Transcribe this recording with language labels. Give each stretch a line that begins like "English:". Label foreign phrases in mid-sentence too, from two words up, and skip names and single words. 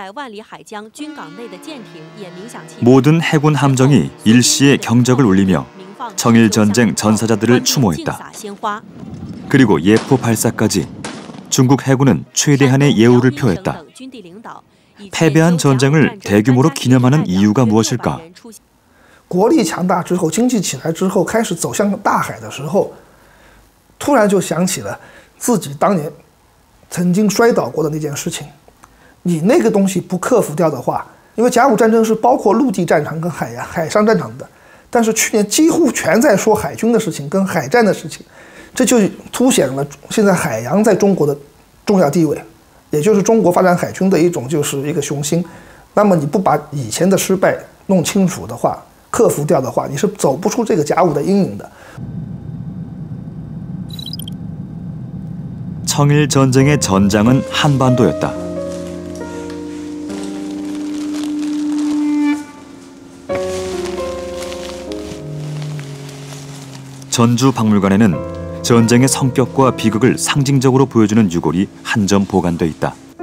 Korean: 모든 해군 함정이 일시에 경적을 울리며 청일전쟁 전사자들을 추모했다. 그리고 예포 발사까지 중국 해군은 최대한의 예우를 표했다. 패배한 전쟁을 대규모로 기념하는 이유가 무엇일까?
Chinese: 国力强大之后，经济起来之后，开始走向大海的时候，突然就想起了自己当年曾经摔倒过的那件事情。你那个东西不克服掉的话，因为甲午战争是包括陆地战场跟海上战场的，但是去年几乎全在说海军的事情跟海战的事情，这就凸显了现在海洋在中国的重要地位，也就是中国发展海军的一种就是一个雄心。那么你不把以前的失败弄清楚的话，克服掉的话，你是走不出这个甲午的阴影的。
Korean: 청일전쟁의 전장은 한반도였다. 전주 박물관에는 전쟁의 성격과 비극을 상징적으로 보여주는 유골이 한 점 보관돼 있다.